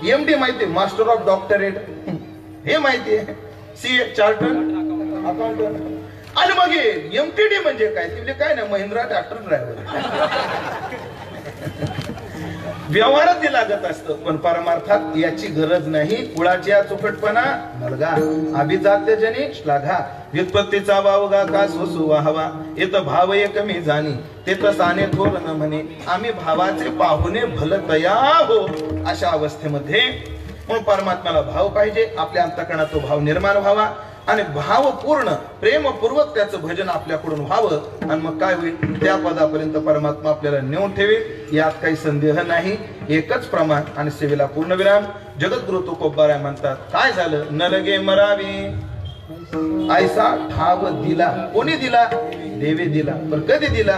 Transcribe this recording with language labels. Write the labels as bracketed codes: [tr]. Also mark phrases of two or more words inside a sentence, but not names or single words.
[mr] एमडी माहितीये, [en] Master of Doctorate. [mr] हे माहितीये, सीए [en] chartered accountant. [mr] आणि मग एमटीडी म्हणजे काय? ती म्हणजे काय ना, [en] Mahindra tractor driver. [mr] व्यवहारात ते लागत असतं पण परमार्थात याची गरज नाही. कुळाच्या चुकटपणा नलगा, अभिजात्यजनी श्लाघा, व्युत्पत्तीचा वावगा का सोसू वाहवा, येत भाव कमी जाणी ते तसाने थोर न म्हणे, आम्ही भावाचे पाहुणे भलतया हो. अशा अवस्थेमध्ये म्हणून परमात्म्याला भाव पाहिजे. आपल्या अंतःकरणात तो भाव निर्माण व्हावा. आणि भावपूर्ण प्रेमपूर्वक त्याचं भजन आपल्याकडून व्हावं आणि मग काय होईल, त्या पदापर्यंत परमात्मा आपल्याला नेऊन ठेवेल, यात काही संदेह नाही. एकच प्रमाण आणि सेवेला पूर्णविराम. जगद्गुरु तुकोबाराय म्हणतात, काय झालं, न लगे मरावी ऐसा ठाव दिला. कोणी दिला? देवे दिला. पण कधी दिला?